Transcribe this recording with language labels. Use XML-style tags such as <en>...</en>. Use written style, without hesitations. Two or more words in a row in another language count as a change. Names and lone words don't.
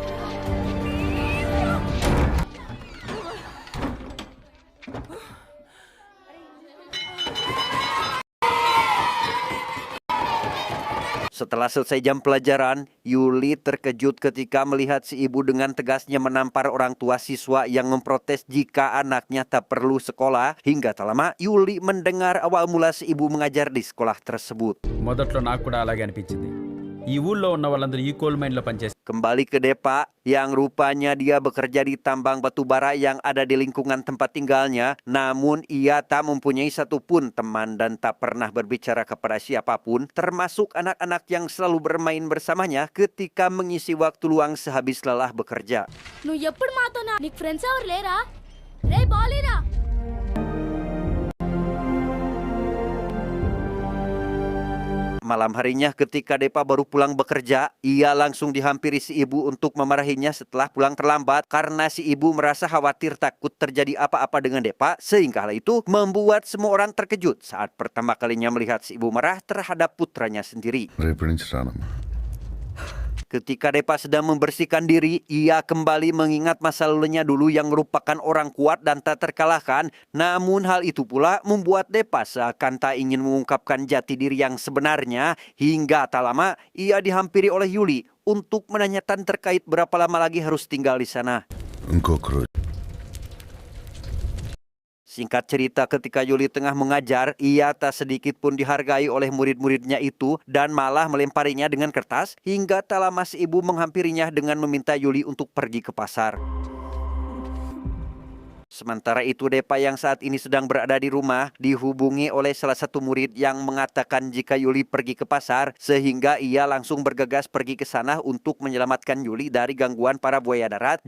<id>Setelah selesai jam pelajaran, Yuli terkejut ketika melihat si ibu dengan tegasnya menampar orang tua siswa yang memprotes jika anaknya tak perlu sekolah. Hingga tak lama, Yuli mendengar awal mula si ibu mengajar di sekolah tersebut.</id> <te>మొదట్లో నాకు కూడా అలాగే అనిపించింది. ఈ ఊళ్ళో ఉన్న వాళ్ళందరూ ఈ</te> <en>coal mineలో</en> <te>పనిచేస్తారు.</te> <id>Kembali ke Depa, yang rupanya dia bekerja di tambang batu bara yang ada di lingkungan tempat tinggalnya. Namun ia tak mempunyai satupun teman dan tak pernah berbicara kepada siapapun, termasuk anak-anak yang selalu bermain bersamanya ketika mengisi waktu luang sehabis lelah bekerja.</id> <te>నువ్వు ఎప్పుడు మాతోనా? నీకు ఫ్రెండ్స్ ఎవరు లేరా? రే బాలీరా.</te> <id>Malam harinya ketika Depa baru pulang bekerja, ia langsung dihampiri si ibu untuk memarahinya setelah pulang terlambat karena si ibu merasa khawatir takut terjadi apa-apa dengan Depa, sehingga hal itu membuat semua orang terkejut saat pertama kalinya melihat si ibu marah terhadap putranya sendiri.</id> <te>రేపటి నుంచి రానమ్మా.</te> <id>Ketika Depa sedang membersihkan diri, ia kembali mengingat masa lalunya dulu yang merupakan orang kuat dan tak terkalahkan. Namun hal itu pula membuat Depa seakan tak ingin mengungkapkan jati diri yang sebenarnya. Hingga tak lama, ia dihampiri oleh Yuli untuk menanyakan terkait berapa lama lagi harus tinggal di sana.</id> <te>ఇంకొక రోజు</te> <id>Singkat cerita, ketika Yuli tengah mengajar, ia tak sedikit pun dihargai oleh murid-muridnya itu dan malah melemparinya dengan kertas, hingga tak lama si ibu menghampirinya dengan meminta Yuli untuk pergi ke pasar. Sementara itu, Depa yang saat ini sedang berada di rumah dihubungi oleh salah satu murid yang mengatakan jika Yuli pergi ke pasar, sehingga ia langsung bergegas pergi ke sana untuk menyelamatkan Yuli dari gangguan para buaya darat.</id>